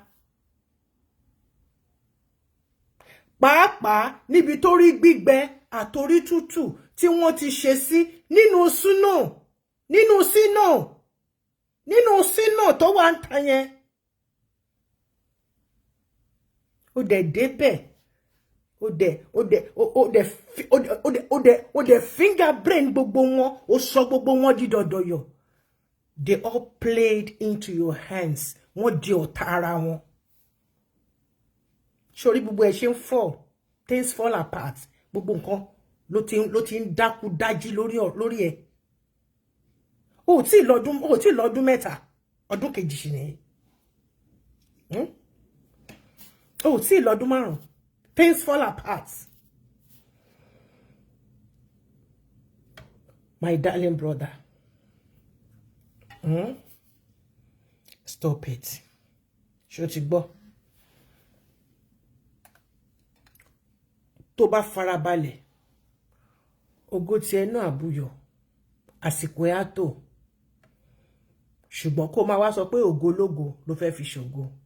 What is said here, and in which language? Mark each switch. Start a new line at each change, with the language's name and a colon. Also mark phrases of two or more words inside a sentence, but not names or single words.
Yoruba: Pàápàá níbi tó rí gbígbẹ àtorí tútù tí wọ́n ti ṣe sí nínú sínú tó wà ń ta yẹn. Ó dẹ̀ débẹ̀. Ó dẹ̀
English: finger brain
Yoruba: gbogbo wọn, ó sọ gbogbo wọn di dọ̀dọ̀yọ̀.
English: They all played into your hands.
Yoruba: Wọ́n di ọ̀tá ara wọn. Sori gbogbo ẹ̀ ṣe ń fall,
English: things fall apart.
Yoruba: Gbogbo nǹkan ló ti ń dákú dájí lórí ẹ̀. Ó tí lọ́dún mẹ́ta, ọdún kejì ṣì ni. Ó tí lọ́dún márùn-ún,
English: things fall apart. My darling brother. Stop it.
Yoruba: Ṣó ti gbọ́? Tó bá farabalẹ̀, ògo tí ẹ náà àbúyọ, àsìkò ẹ á tó. Ṣùgbọ́n kó máa wá sọ pé ògo lógo ló fẹ́ fi ṣògo.